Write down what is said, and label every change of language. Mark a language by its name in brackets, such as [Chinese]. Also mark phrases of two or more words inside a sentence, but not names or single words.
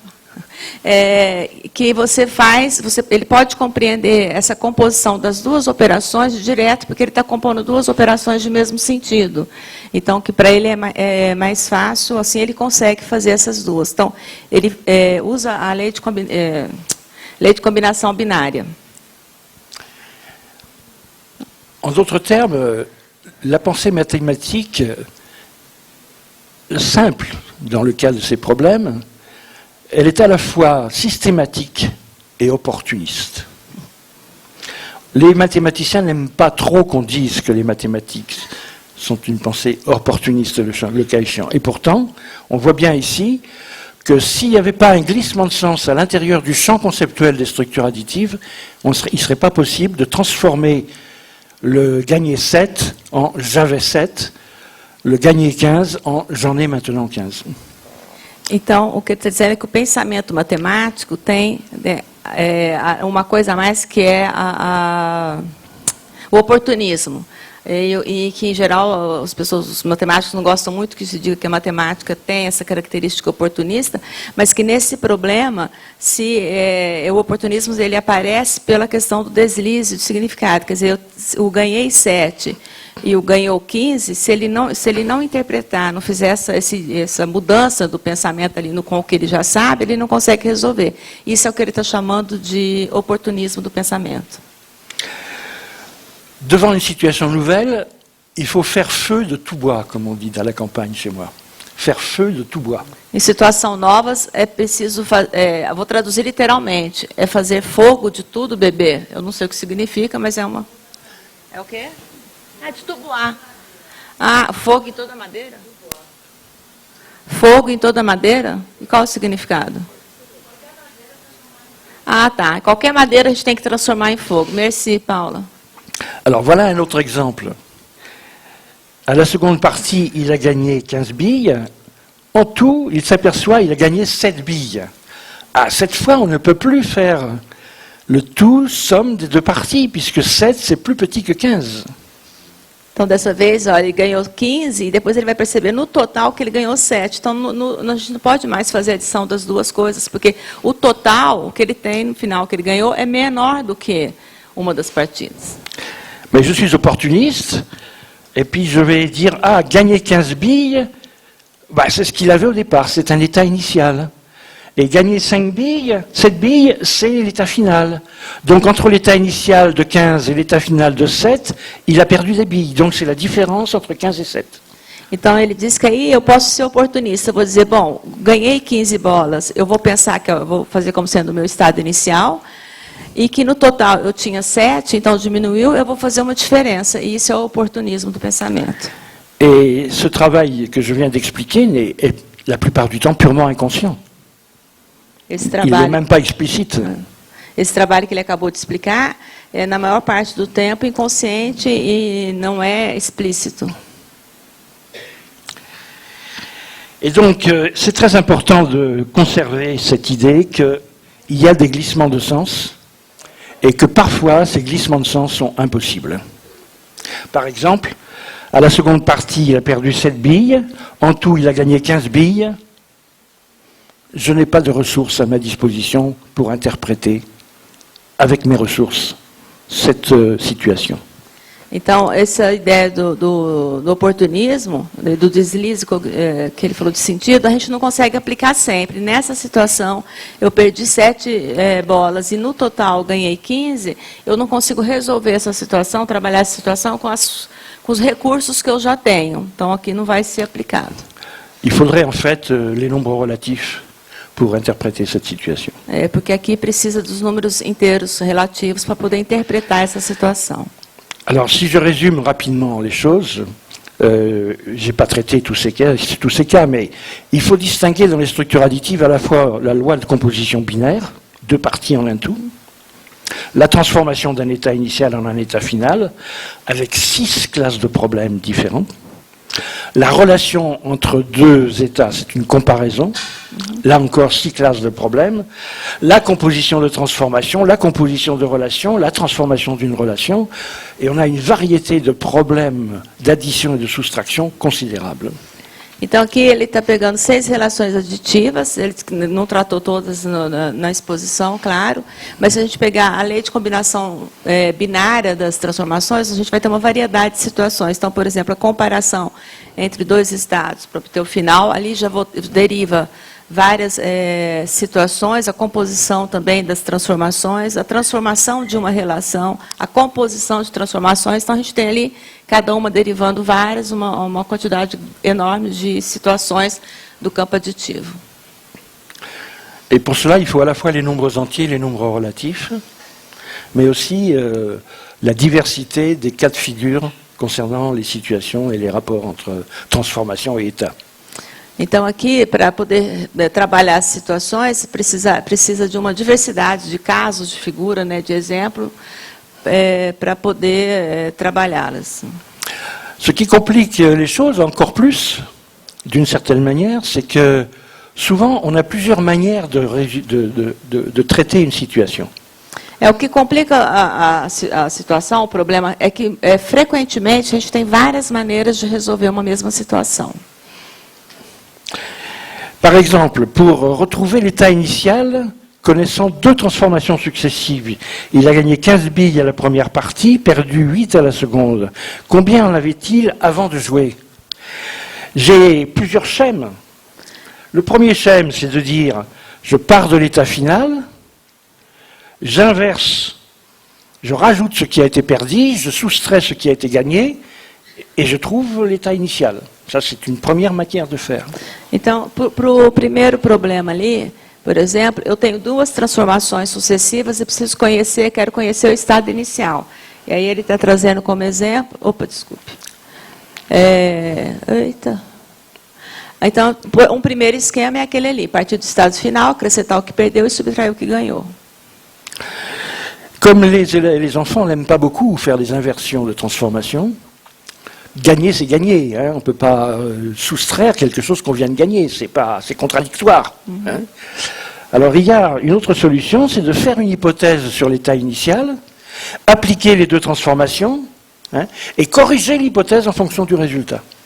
[Portuguese] Que ele pode compreender essa composição das duas operações direto, porque ele está compondo duas operações de mesmo sentido. Então, que para ele é mais fácil, assim ele consegue fazer essas duas. Então, ele usa a lei de combinação binária. [French] En d'autres termes, la pensée mathématique simple dans le cas de ces problèmes, elle est à la fois systématique et opportuniste. Les mathématiciens n'aiment pas trop qu'on dise que les mathématiques sont une pensée opportuniste, le cas échéant. Et pourtant, on voit bien ici que s'il n'y avait pas un glissement de sens à l'intérieur du champ conceptuel des structures additives, il ne serait pas possible de transformer le gagné 7 en j'avais 7, le gagné 15 en j'en ai maintenant 15. [Portuguese] Então, o que eu estou dizendo é que o pensamento matemático tem uma coisa a mais que é o oportunismo. E que, em geral, os matemáticos não gostam muito que se diga que a matemática tem essa característica oportunista, mas que nesse problema, o oportunismo ele aparece pela questão do deslize de significado. Quer dizer, o ganhei 7 e o ganhou 15, se ele não interpretar, não fizer essa mudança do pensamento ali com o que ele já sabe, ele não consegue resolver. Isso é o que ele está chamando de oportunismo do pensamento. [French] Devant une situation nouvelle, il faut faire feu de tout bois, comme on dit dans la campagne chez moi. Faire feu de tout bois. [Portuguese] Em situações novas, é preciso, vou traduzir literalmente, é fazer fogo de tudo, bebê. Eu não sei o que significa, mas é uma... É o quê? De tubuar. Fogo em toda madeira? Fogo em toda madeira? E qual o significado? Tá. Qualquer madeira a gente tem que transformar em fogo. [French] Merci, Paula. Alors voilà un autre exemple. À la seconde partie, il a gagné 15 billes. En tout, il s'aperçoit qu'il a gagné 7 billes. Cette fois, on ne peut plus faire le tout somme des deux parties, puisque 7, c'est plus petit que 15. [Portuguese] Então, dessa vez, ele ganhou 15 e depois ele vai perceber no total que ele ganhou 7. Então, a gente não pode mais fazer a adição das duas coisas, porque o total, o que ele tem no final, que ele ganhou, é menor do que uma das partidas. [French] Mais je suis opportuniste, et puis je vais dire, gagner 15 billes, c'est ce qu'il avait au départ, c'est un état initial. Et gagner 5 billes, 7 billes, c'est l'état final. Donc entre l'état initial de 15 et l'état final de 7, il a perdu des billes. Donc c'est la différence entre 15 et 7. [Portuguese] Então ele diz que aí eu posso ser oportunista, eu vou dizer, bom, ganhei 15 bolas, eu vou pensar que eu vou fazer como sendo o meu estado inicial, e que no total eu tinha 7, então diminuiu, eu vou fazer uma diferença. E isso é o oportunismo do pensamento. [French] Et ce travail que je viens d'expliquer est la plupart du temps purement inconscient. [Portuguese] Esse [French] Il n'est même pas explicite. [Portuguese] Esse trabalho que ele acabou de explicar é, na maior parte do tempo, inconsciente e não é explícito. [French] Et donc, c'est très important de conserver cette idée qu'il y a des glissements de sens et que parfois, ces glissements de sens sont impossibles. Par exemple, à la seconde partie, il a perdu 7 billes. En tout, il a gagné 15 billes. Je n'ai pas de ressources à ma disposition pour interpréter, avec mes ressources, cette situation. [Portuguese] Então, essa ideia do oportunismo, do deslize que ele falou de sentido, a gente não consegue aplicar sempre. Nessa situação, eu perdi 7 bolas e no total ganhei 15, eu não consigo resolver essa situação, trabalhar essa situação com os recursos que eu já tenho. Então, aqui não vai ser aplicado. [French] Il faudrait en fait les nombres relatifs pour interpréter cette situation. [Portuguese] Porque aqui precisa dos números inteiros relativos para poder interpretar essa situação. [French] Alors, si je résume rapidement les choses, je n'ai pas traité tous ces cas, mais il faut distinguer dans les structures additives à la fois la loi de composition binaire, 2 parties en un tout, la transformation d'un état initial en un état final, avec 6 classes de problèmes différentes. La relation entre 2 états, c'est une comparaison. Là encore, 6 classes de problèmes. La composition de transformation, la composition de relation, la transformation d'une relation. Et on a une variété de problèmes d'addition et de soustraction considérables. [Portuguese] Então, aqui ele está pegando 6 relações aditivas, ele não tratou todas na exposição, claro, mas se a gente pegar a lei de combinação binária das transformações, a gente vai ter uma variedade de situações. Então, por exemplo, a comparação entre 2 estados para obter o final, ali já deriva várias situações, a composição também das transformações, a transformação de uma relação, a composição de transformações. Então, a gente tem ali, cada uma derivando várias, uma quantidade enorme de situações do campo aditivo. [French] Et pour cela, il faut à la fois les nombres entiers et les nombres relatifs, mais aussi la diversité des cas de figure concernant les situations et les rapports entre transformation et état. [Portuguese] Então, aqui, para poder trabalhar as situações, precisa de uma diversidade de casos, de figura, né, de exemplo, para poder trabalhá-las. [French] Ce qui complique les choses encore plus, d'une certaine manière, c'est que souvent on a plusieurs manières de traiter une situation. [Portuguese] O que complica a situação, o problema, é que frequentemente a gente tem várias maneiras de resolver uma mesma situação. [French] Par exemple, pour retrouver l'état initial, connaissant deux transformations successives, il a gagné 15 billes à la première partie, perdu 8 à la seconde. Combien en avait-il avant de jouer? J'ai plusieurs schèmes. Le premier schème, c'est de dire, je pars de l'état final, j'inverse, je rajoute ce qui a été perdu, je soustrais ce qui a été gagné, et je trouve l'état initial. Ça, c'est une première manière de faire. [Portuguese] Então, para o primeiro problema ali, por exemplo, eu tenho duas transformações sucessivas e preciso conhecer, quero conhecer o estado inicial. E aí ele está trazendo como exemplo... Opa, desculpe. Então, um primeiro esquema é aquele ali, partir do estado final, acrescentar o que perdeu e subtrair o que ganhou. [French] Comme les enfants n'aiment pas beaucoup faire des inversions de transformation, gagner, c'est gagner. Hein. On ne peut pas soustraire quelque chose qu'on vient de gagner. C'est contradictoire. Hein. Alors, il y a une autre solution, c'est de faire une hypothèse sur l'état initial, appliquer les deux transformations, hein, et corriger l'hypothèse en fonction du résultat.